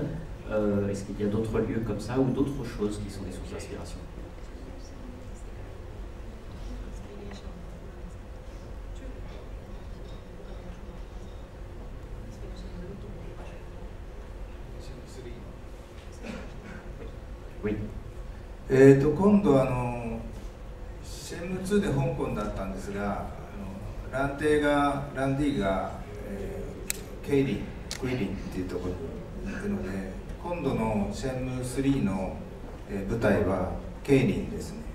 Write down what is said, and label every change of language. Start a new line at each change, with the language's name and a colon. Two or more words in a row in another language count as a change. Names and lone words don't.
French: Est-ce qu'il y a d'autres lieux comme ça ou d'autres choses qui sont des sources d'inspiration? Oui.
Japanese: 今度シェンム2で香港だったんですがランディが、ケイリンクイリンっていうところに行くので今度のシェンム3の、舞台はケイリンですね。